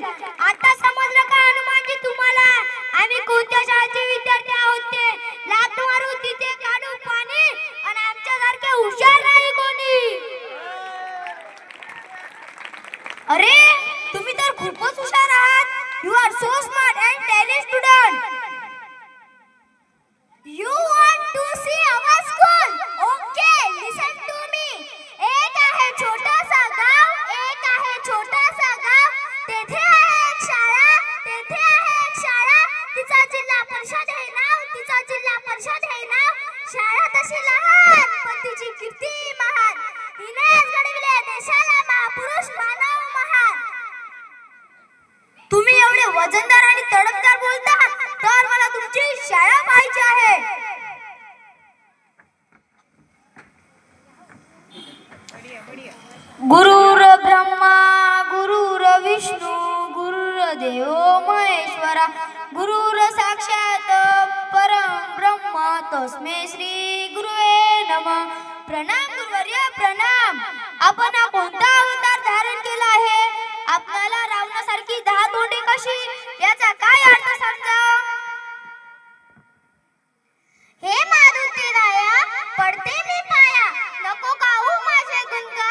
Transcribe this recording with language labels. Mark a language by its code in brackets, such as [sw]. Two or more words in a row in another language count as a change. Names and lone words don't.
[mr] आता समजलं का हनुमानजी तुम्हाला आम्ही कोणत्या शाळेचे विद्यार्थी आहोत ते? लात मारू तिथे काढू पाणी आणि आमच्यासारखे हुशार नाही कोणी. अरे तुम्ही तर खूपच हुशार आहात. [en] You are so smart and talent student. You want to see our school? Okay, listen to me. [mr] एक आहे छोटासा गाव, एक आहे छोटासा गाव. तेथे आहे एक शाळा, तेथे आहे एक शाळा. तिचा जिल्हा परिषद हे नाव, तिचा जिल्हा परिषद हे नाव. शाळा तशी लहान पण तिची कीर्ती महान. हिनेच घडविले देशाला महापुरुष मानव महान. तुम्ही एवढे वजनदार आणि तडकदार बोलता तर मला तुमची शाळा पाहिजे आहे. [sa] गुरुर ब्रह्मा गुरुर विष्णू गुरुर्देव महेश्वरा गुरुर साक्षात परम ब्रह्म तस्मै श्री गुरुवे नमः. [mr] प्रणाम गुरुवर्य प्रणाम. आपण हा कोणता अवतार धारण केला आहे? आपल्याला रावणासारखी 10 तोंडे कशी, याचा काय अर्थ समजा? हे मारुती राया पडते मी पाया, नको गाऊ माझे गुणगान.